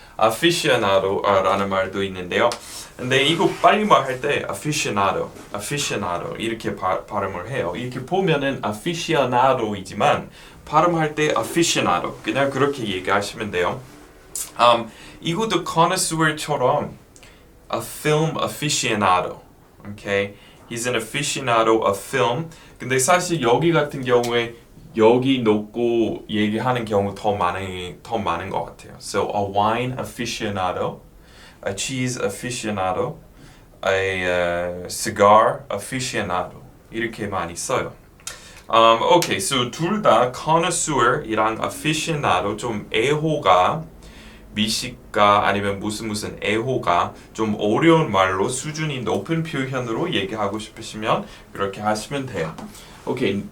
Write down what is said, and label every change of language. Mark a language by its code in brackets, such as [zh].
[ko] Aficionado라는 말도 있는데요. 근데 이거 빨리 말할 때 Aficionado 이렇게 발음을 해요. 이렇게 보면은 Aficionado이지만 발음할 때 Aficionado 그냥 그렇게 얘기하시면 돼요. 이것도 [en] connoisseur처럼 a film aficionado. Okay? He's an aficionado of film. [ko] 근데 사실 여기 같은 경우에 여기 놓고 얘기하는 경우 더 많은 것 같아요. [en] So a wine aficionado, a cheese aficionado, a cigar aficionado [ko] 이렇게 많이 써요. Okay, so 둘 다 connoisseur이랑 aficionado 좀 애호가 미식가 아니면 무슨 애호가 좀 어려운 말로 수준이 높은 표현으로 얘기하고 싶으시면 그렇게 하시면 돼요. 오케이.